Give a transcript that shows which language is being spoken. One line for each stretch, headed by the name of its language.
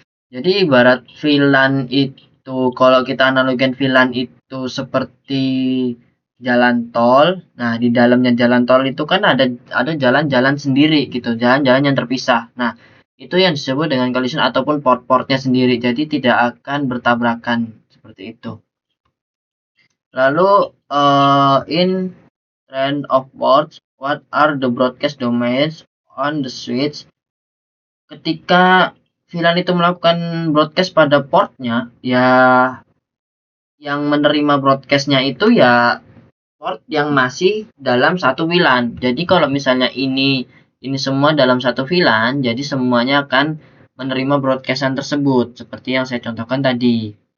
Indonesian: Jadi ibarat VLAN itu, kalau kita analogikan VLAN itu seperti jalan tol. Nah, di dalamnya jalan tol itu kan ada jalan-jalan sendiri gitu, jalan-jalan yang terpisah. Nah, itu yang disebut dengan collision ataupun port-portnya sendiri. Jadi tidak akan bertabrakan seperti itu. Lalu
English: in trend of ports, what are the broadcast domains on the switch?
Indonesian: Ketika VLAN itu melakukan broadcast pada portnya, ya yang menerima broadcastnya itu ya port yang masih dalam satu VLAN. Jadi kalau misalnya ini semua dalam satu VLAN, jadi semuanya akan menerima broadcastan tersebut, seperti yang saya contohkan tadi.